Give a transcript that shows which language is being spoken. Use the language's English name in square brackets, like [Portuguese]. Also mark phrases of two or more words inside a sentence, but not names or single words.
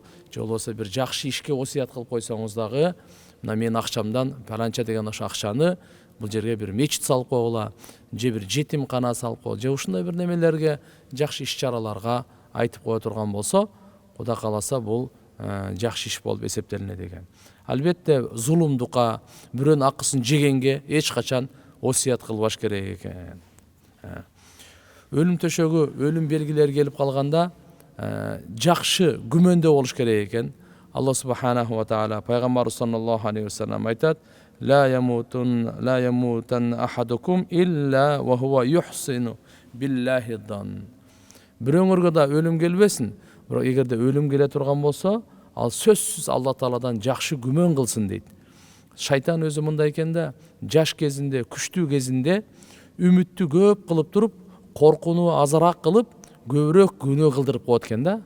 [Kyrgyz] Же болбосо бир жакшы ишке осуят кылып койсоңуз дагы, мына менин акчамдан паланча деген ошо акчаны бул жерге бир мечит салып койгула, же бир жетимкана салып койгула, же ушундай бир немелерге, жакшы иш-чараларга айтып кое турган болсо, Кудай кааласа бул жакшы иш болуп эсептелинет экен. Албетте зулумдукка, бирөөнүн акысын жегенге эч качан осуят кылбаш керек экен. Өлүм төшөгү, өлүм белгилери келип калганда жакшы күмөндө болуш керек экен. [Arabic] الله سبحانه وتعالى пайгамбар صلى الله عليه وسلم айтат: "لا يموتن أحدكم إلا وهو يحسن بالله الظن". [Kyrgyz] Бирөөңөргө да өлүм келбесин, бирок эгерде өлүм келе турган болсо, ал сөзсүз Алла Тааладан жакшы күмөн кылсын дейт. Шайтан өзү мындай экен да, жаш кезинде, күчтүү кезинде үмүттү көп кылып туруп, коркууну азыраак кылып, көбүрөөк күнөө кылдырып коет экен да.